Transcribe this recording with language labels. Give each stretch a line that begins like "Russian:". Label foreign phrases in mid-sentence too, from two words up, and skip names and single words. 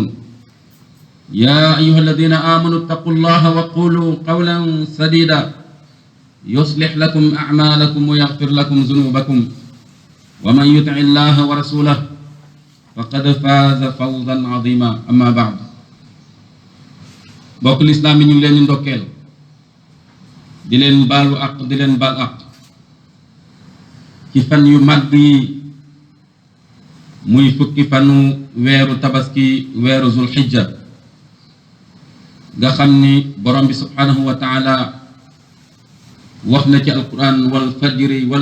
Arabic: يا أيها الذين آمنوا اتقوا الله وقولوا قولا سديدا يصلح لكم أعمالكم ويغفر لكم ذنوبكم ومن يطع الله ورسوله فقد فاز فوزا عظيما. أما بعد.
Wolof: bokk lislaam yi ñu ngi leen di ndokkeel di leen baalu àq di leen baal àq ci fan yu màgg yi muy fukki fanu weeru tabaski weeru zulxijja nga xam ni borom bi
Arabic: سبحانه وتعالى
Wolof: wax na ci alquran
Arabic: والفجر و